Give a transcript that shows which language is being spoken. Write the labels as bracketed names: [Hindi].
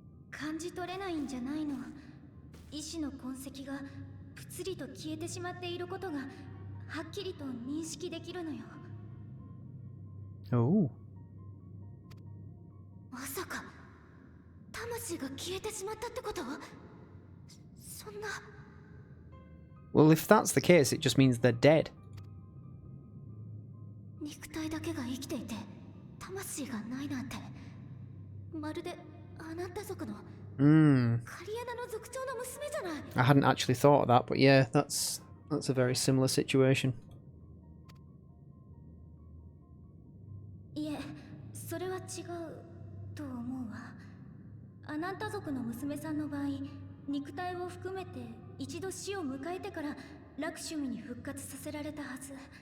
[Japanese] 感じ取れないんじゃないの？意志の痕跡がぷつりと消えてしまっていることがはっきりと認識できるのよ。 Oh. まさか魂が消えてしまったってこと？そんな。 [English] Well, if that's the case, it just means they're dead. [Japanese] 肉体だけが生きていて魂がないなんて、まるであなた族の カリアナの族長の娘じゃない。 [English] I hadn't actually thought of that, but yeah, that's a very similar situation. [Japanese] いえ、それは違うと思うわ。あなた族の娘さんの場合、肉体を含めて一度死を迎えてからラクシュミに復活させられたはず。